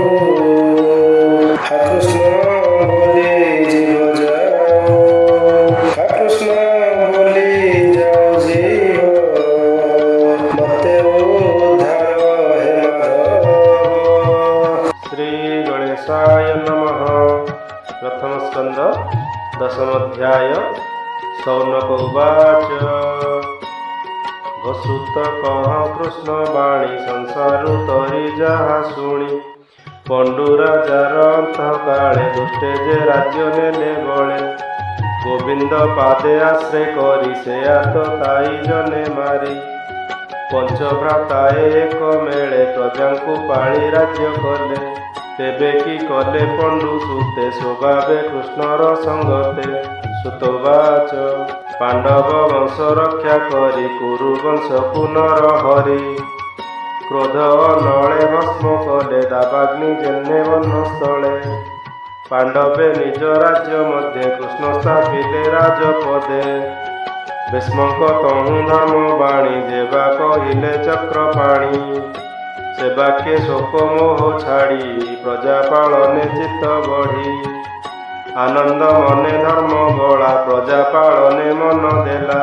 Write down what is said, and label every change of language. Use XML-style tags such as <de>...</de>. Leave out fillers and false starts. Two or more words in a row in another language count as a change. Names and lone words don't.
<or>ହେ କୃଷ୍ଣ ବୋଲି ଜୀବ ଯାଉ, ହେ କୃଷ୍ଣ ବୋଲି ଯାଉ ଜୀବ ମତେ ଉଦ୍ଧାର ହେ ମାଧବ।</or> <sa>ଶ୍ରୀ ଗଣେଶାୟ ନମଃ।</sa> <or>ପ୍ରଥମ ସ୍କନ୍ଦ ଦଶମ ଅଧ୍ୟାୟ। ସୌନକ ଉବାଚ ଘସୁତ କହ କୃଷ୍ଣ ବାଣୀ ସଂସାରୁ ତରି ଯାହା ଶୁଣି ପଣ୍ଡୁ ରାଜାର ଅନ୍ତଃ କାଳେ ଦୁଷ୍ଟେ ଯେ ରାଜ୍ୟ ନେଲେ ବଳେ ଗୋବିନ୍ଦ ପାଦେ ଆଶ୍ରୟ କରି ସେ ଆତ ତାଇ ଜନେ ମାରି ପଞ୍ଚଭ୍ରାତାଏ ଏକ ମେଳେ ପ୍ରଜାଙ୍କୁ ପାଳି ରାଜ୍ୟ କଲେ ତେବେ କି କଲେ ପଣ୍ଡୁ ସୁତେ ସ୍ୱଭାବେ କୃଷ୍ଣର ସଙ୍ଗତେ ସୁତବାଚ ପାଣ୍ଡବ ବଂଶ ରକ୍ଷା କରି କୁରୁ ବଂଶ ପୁନର ହରି କ୍ରୋଧ ନଳେ ଭସ୍ମ କଲେ ଦାବାଗ୍ନି ଯେନେ ବନସ୍ଥଳେ ପାଣ୍ଡବେ ନିଜ ରାଜ୍ୟ ମଧ୍ୟେ କୃଷ୍ଣ ସ୍ଥାପିଲେ ରାଜପଦେ ଭୀଷ୍ମକ ତହୁ ଧର୍ମ ବାଣୀ ଯେବା କହିଲେ ଚକ୍ରପାଣି ସେ ବାକ୍ୟ ଶୋକ ମୋହ ଛାଡ଼ି ପ୍ରଜା ପାଳନେ ଚିତ୍ତ ବଢ଼ି ଆନନ୍ଦ ମନେ ଧର୍ମ ବଡ଼ା ପ୍ରଜା ପାଳନେ ମନ ଦେଲା</or>